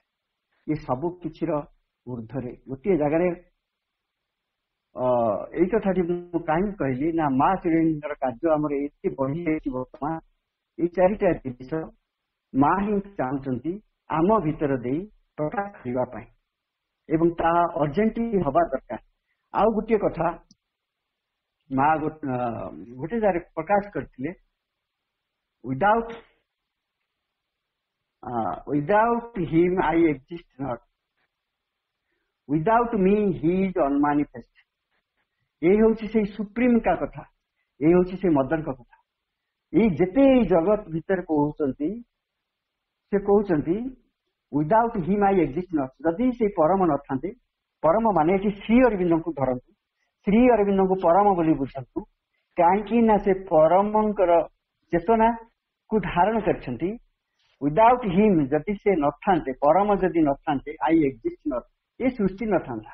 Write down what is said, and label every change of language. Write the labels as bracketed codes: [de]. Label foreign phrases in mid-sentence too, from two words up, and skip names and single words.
[or] ଏ ସବୁ କିଛିର ଊର୍ଦ୍ଧ୍ୱରେ ଗୋଟିଏ ଜାଗାରେ ଏଇ କଥାଟି ମୁଁ କାହିଁକି କହିଲି ନା, ମା ଶ୍ରୀଙ୍କର କାର୍ଯ୍ୟ ଆମର ଏତେ ବଢିଯାଇଛି ବର୍ତ୍ତମାନ। ଏଇ ଚାରିଟା ଜିନିଷ ମା ହିଁ ଚାହୁଁଛନ୍ତି ଆମ ଭିତର ଦେଇ ପ୍ରକାଶ କରିବା ପାଇଁ, ଏବଂ ତାହା ଅର୍ଜେଣ୍ଟଲି ହବା ଦରକାର। ଆଉ ଗୋଟିଏ କଥା ମା ଗୋଟେ ଜାଗାରେ ପ୍ରକାଶ କରିଥିଲେ, [en] without him I exist not, without me he is unmanifest। [or] ଏଇ ହଉଛି ସେଇ ସୁପ୍ରିମ କା କଥା, ଏଇ ହଉଛି ସେଇ ମଦରଙ୍କ କଥା। ଏଇ ଯେତେ ଏଇ ଜଗତ ଭିତରେ କହୁଛନ୍ତି, ସେ କହୁଛନ୍ତି [en] without him I exist not। [or] ଯଦି ସେଇ ପରମ ନଥାନ୍ତେ, ପରମ ମାନେ ଏଠି ଶ୍ରୀ ଅରବିନ୍ଦଙ୍କୁ ଧରନ୍ତୁ, ଶ୍ରୀ ଅରବିନ୍ଦଙ୍କୁ ପରମ ବୋଲି ବୁଝନ୍ତୁ। କାହିଁକି ନା ସେ ପରମଙ୍କର ଚେତନାକୁ ଧାରଣ କରିଛନ୍ତି। [en] without him [or] ଯଦି ସେ ନଥାନ୍ତେ, ପରମ ଯଦି ନଥାନ୍ତେ, [en] I exist not, [or] ଏ ସୃଷ୍ଟି ନଥାନ୍ତା।